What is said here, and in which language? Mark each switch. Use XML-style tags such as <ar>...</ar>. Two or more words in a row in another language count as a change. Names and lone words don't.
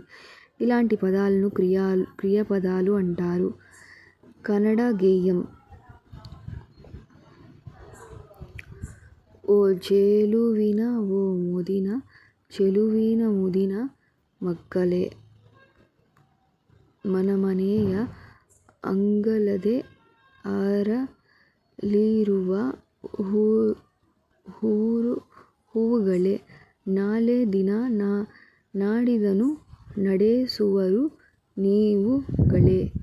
<te>ఇలాంటి పదాలను క్రియాపదాలు అంటారు. కన్నడ గేయం.</te> <kn>ಓ ಚೆಲುವಿನ ಓ ಮುದಿನ, ಚೆಲುವಿನ ಮುದಿನ ಮಕ್ಕಳೇ, ಮನಮನೆಯ ಅಂಗಳದೆ ಅರಳಿರುವ ಹೂವುಗಳೇ, ನಾಳೆ ದಿನ ನಾಡಿದನು ನಡೆಸುವರು ನೀವುಗಳೇ.</kn>